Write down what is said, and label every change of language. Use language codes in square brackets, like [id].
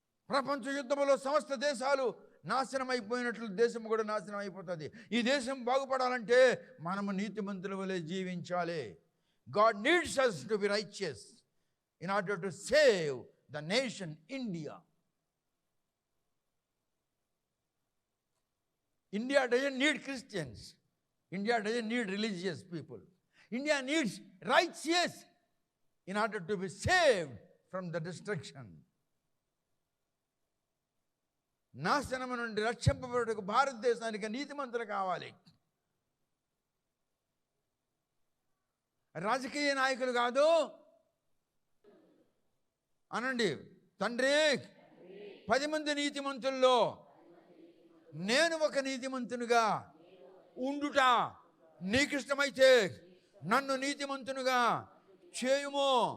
[te] ప్రపంచ యుద్ధంలో సమస్త దేశాలు నాశనం అయిపోయినట్లు దేశం కూడా నాశనం అయిపోతుంది. ఈ దేశం బాగుపడాలంటే మనము నీతిమంతుల వలె జీవించాలి. [en] God needs us to be righteous in order to save the nation India. India doesn't need Christians. India doesn't need religious people. India needs righteous in order to be saved from the destruction. [te] నాశనము నుండి రక్షింపబడుటకు భారతదేశానికి నీతిమంతులు కావాలి. రాజకీయ నాయకులు కాదు అనండి. తండ్రి 10 మంది నీతిమంతుల్లో నేను ఒక నీతిమంతునిగా ఉండుట నీకిష్టమైతే నన్ను నీతిమంతునిగా చేయుము.